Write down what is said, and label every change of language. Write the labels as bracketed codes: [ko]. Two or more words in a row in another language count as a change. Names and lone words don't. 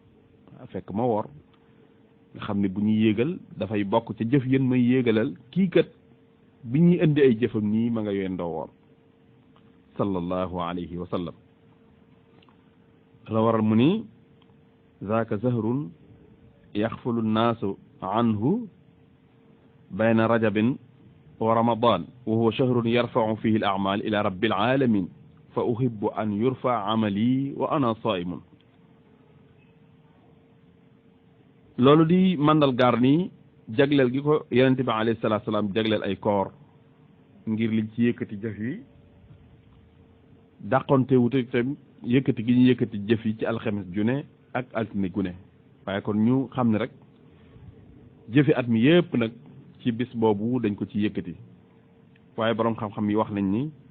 [wo] nga xam ne bu ñuy yéegal dafay bokk ca jëf yéen may yéegalal kii kat bi ñuy indi ay jëfam nii ma nga yendoo woor [ar] صلى الله عليه وسلم [wo] la waral mu ni [ar] ذاك شهر يغفل الناس عنه بين رجب ورمضان وهو شهر ترفع فيه الأعمال إلى رب العالمين فأحب أن يرفع عملي وأنا صائم [wo] loolu di mandal gaar nii jagleel gi ko yonent bi [ar] عليه الصلاة والسلام [wo] jagleel ay koor ngir liñ ci yëkkati jëf yi dàqonte wute tam yëkkati gi ñu yëkkati jëf yi ci alxames june ak altine gune waaye kon ñu xam ne rek jëfi at mi yépp nag ci bis boobu dañ ko ci yëkkati waaye boroom xam-xam yi wax nañ ni